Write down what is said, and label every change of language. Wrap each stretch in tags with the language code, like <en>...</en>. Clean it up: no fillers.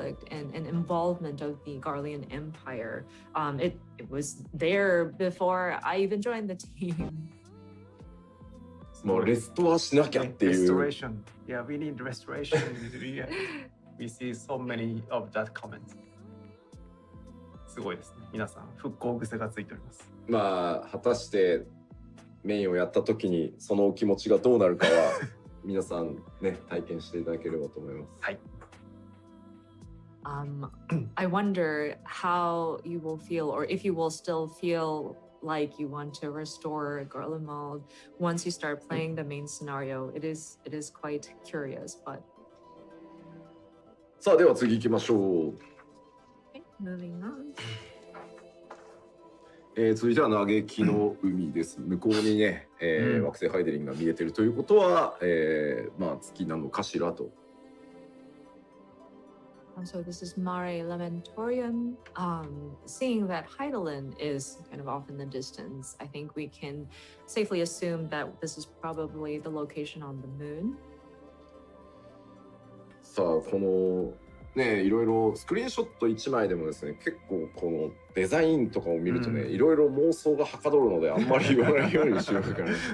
<en>and involvement of the Garlean Empire. It was there before I even joined the team.</en> <ja>もうレストはしなきゃっていう。</ja> <en>Restoration. Yeah, we need restoration. We see so many of that comments.</en> <ja>すごいですね。皆さん復興癖がついております。まあ果たしてメインをやった時にそのお気持ちがどうなるかは皆さんね体験していただければと思います。はい。</ja> <en>I wonder how you will feel, or if you will still feel like you want to restore Garlemald once you start playing the main scenario. It is quite curious, but.</en> <ja>さあでは次行きましょう。</ja> <en>Okay, moving on.</en> <ja>続いては嘆きの海です。向こうにね、惑星ハイデリンが見えてるということは、まあ月なのかしらと。</ja> <en>So this is Mare Lamentorium. Seeing that Heidelin is kind of off in the distance, I think we can safely assume that this is probably the location on the moon.</en> <ja>さあこのねいろいろスクリーンショット1枚でもですね結構このデザインとかを見るとねいろいろ妄想がはかどるのであんまり言わないようにしようかな。</ja>